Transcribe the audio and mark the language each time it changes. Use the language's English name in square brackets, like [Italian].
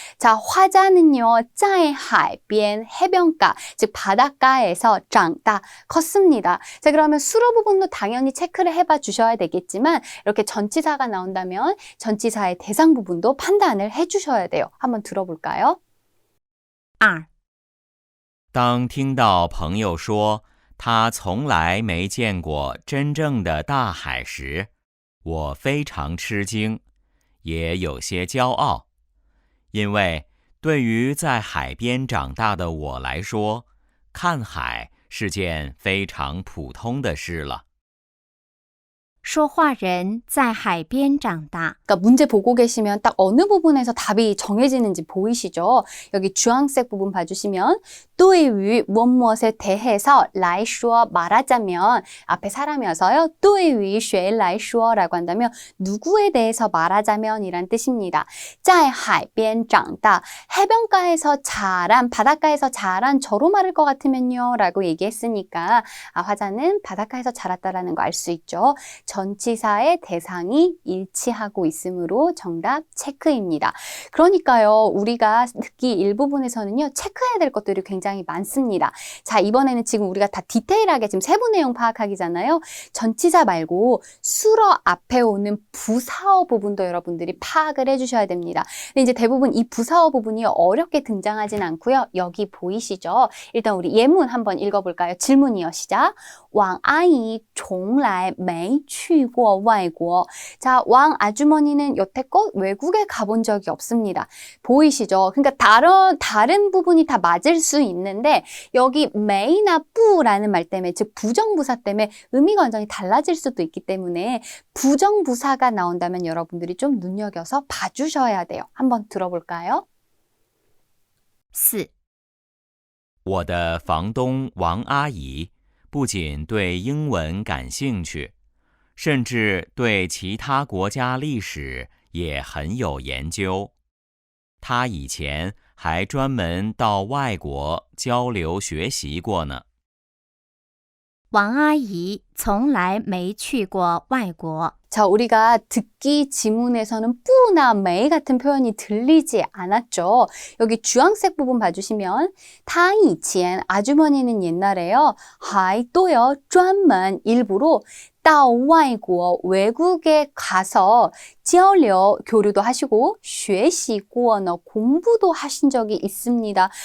[Korean] 자, 화자는요. [Chinese] 在海边 [Korean] 해변가, 즉 바닷가에서 长大, 컸습니다. 자, 그러면 수로 부분도 당연히 체크를 해봐 주셔야 되겠지만 이렇게 전치사가 나온다면 전치사의 대상 부분도 판단을 해주셔야 돼요. 한번 들어볼까요? [Chinese] 2. 当听到朋友说他从来没见过真正的大海时，我非常吃惊，也有些骄傲，因为对于在海边长大的我来说，看海是件非常普通的事了。说话人在海边长大. [Korean] 그러니까 문제 보고 계시면 딱 어느 부분에서 답이 정해지는지 보이시죠? 여기 주황색 부분 봐주시면 [Chinese] 对于 [Korean] 무엇에 대해서 [Chinese] 来说 [Korean] 말하자면 앞에 사람이어서요. [Chinese] 对于谁来说 [Korean] 라고 한다면 누구에 대해서 말하자면 이란 뜻입니다. [Chinese] 在海边长大 [Korean] 해변가에서 자란, 바닷가에서 자란 저로 말할 것 같으면요 라고 얘기했으니까 화자는 바닷가에서 자랐다라는 거 알 수 있죠. 전치사의 대상이 일치하고 있으므로 정답 체크입니다. 그러니까요, 우리가 듣기 일부분에서는요, 체크해야 될 것들이 굉장히 많습니다. 자, 이번에는 지금 우리가 다 디테일하게 지금 세부 내용 파악하기잖아요. 전치사 말고 수러 앞에 오는 부사어 부분도 여러분들이 파악을 해주셔야 됩니다. 근데 이제 대부분 이 부사어 부분이 어렵게 등장하진 않고요. 여기 보이시죠? 일단 우리 예문 한번 읽어볼까요? 질문이요. 시작. [Chinese] 王阿姨从来没去过外国. [Korean] 자, 왕 아주머니는 여태껏 외국에 가본 적이 없습니다. 보이시죠? 그러니까 다른 부분이 다 맞을 수 있는데 여기 메이나 뿌라는 말 때문에, 즉 부정부사 때문에 의미가 완전히 달라질 수도 있기 때문에 부정부사가 나온다면 여러분들이 좀 눈여겨서 봐주셔야 돼요. 한번 들어볼까요? [Chinese] 4. 我的房东王阿姨不仅对英文感兴趣，甚至对其他国家历史也很有研究。她以前还专门到外国交流学习过呢。王阿姨从来没去过外国. [Korean] 자, 우리가 듣기 지문에서는 뿌나 메이 같은 표현이 들리지 않았죠. 여기 주황색 부분 봐주시면 [Chinese] 她以前 [Korean] 아주머니는 옛날에요. 还또요. 专门 일부러 [Chinese] 到外国 [Korean] 외국에 가서 交流 교류도 하시고 [Chinese] 学习过 [Korean] 공부도 하신 적이 있습니다.